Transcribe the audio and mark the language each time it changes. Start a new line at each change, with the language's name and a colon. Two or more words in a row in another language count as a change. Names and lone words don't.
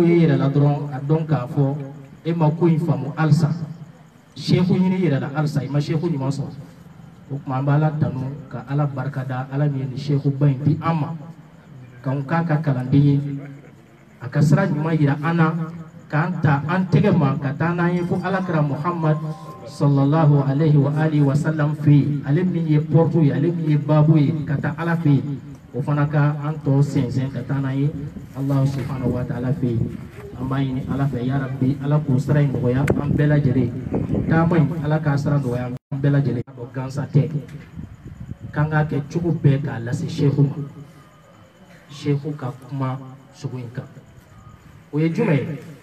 Bambara: ye i yɛrɛ la dɔrɔn a dɔn k'a fɔ e ma ko in faamu halisa Sheikhu ɲini i yɛrɛ la halisa i ma Sheikhu ɲuman sɔrɔ o tuma an bɛ Ala tanu ka Ala barikada Ala min ye nin Sheikhu ba in di an ma k'an k'a ka kalanden ye a ka sira ɲuman yira an na k'an ta an tɛgɛ ma ka taa n'an ye fo Alakira Muhammad
Arabic: صلى الله عليه وعلى آله وسلم
Bambara: fɛ yen ale min ye porte ye ale min ye baabu ye ka taa Ala fɛ yen o fana ka an tɔ sɛnsɛn ka taa n'an ye
Arabic: الله سبحانه وتعالى
Bambara: fɛ yen an b'a ɲini Ala fɛ
Arabic: يا رب
Bambara: Ala k'o sira in nɔgɔya an bɛɛ lajɛlen taama in Ala k'a sira nɔgɔya an bɛɛ lajɛlen ka dɔn gansan tɛ k'an k'a kɛ cogo bɛɛ k'a lase Sheikhu ma Sheikhu ka kuma sogo in kan o ye jumɛn ye